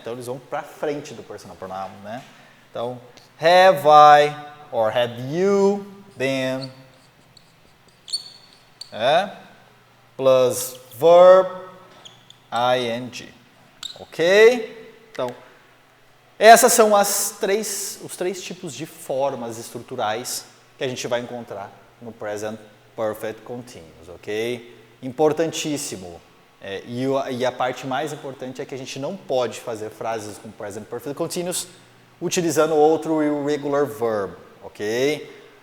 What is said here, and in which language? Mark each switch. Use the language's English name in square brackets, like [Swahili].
[Portuguese] Então, eles vão para frente do personal pronoun, né? [English] Então, have I or have you been, plus verb ing, ok? [Portuguese] Então, essas são os três tipos de formas estruturais que a gente vai encontrar no present perfect continuous, ok? Importantíssimo. E a parte mais importante é que a gente não pode fazer frases com present perfect continuous utilizando outro irregular verb, ok?